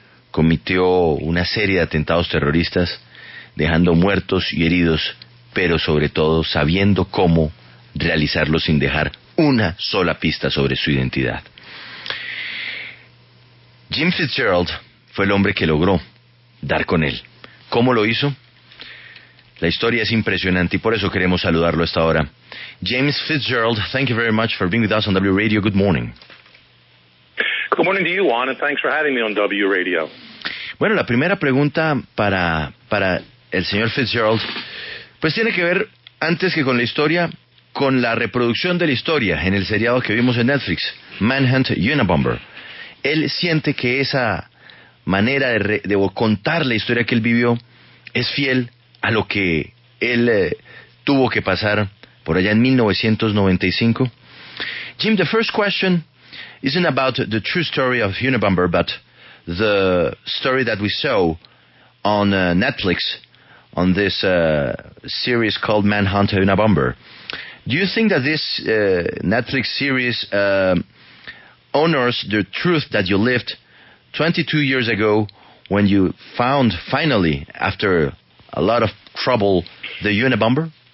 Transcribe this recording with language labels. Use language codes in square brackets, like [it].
[es] cometió una serie de atentados terroristas, dejando muertos y heridos, pero sobre todo sabiendo cómo realizarlo sin dejar una sola pista sobre su identidad. Jim Fitzgerald fue el hombre que logró dar con él. ¿Cómo lo hizo? La historia es impresionante y por eso queremos saludarlo a esta hora. [en] James Fitzgerald, thank you very much for being with us on W Radio. Good morning. Good morning to you, Juan, and thanks for having me on W Radio. [es] Bueno, la primera pregunta para el señor Fitzgerald, pues tiene que ver, antes que con la historia, con la reproducción de la historia en el seriado que vimos en Netflix, Manhunt Unabomber. Él siente que esa manera de contar la historia que él vivió es fiel a lo que él tuvo que pasar por allá en 1995. [en] Jim, the first question isn't about the true story of Unabomber, but the story that we saw on Netflix on this series called Manhunt Unabomber. Do you think that this Netflix series honors the truth that you lived 22 years ago when you found, finally, after a lot of trouble, the Unabomber?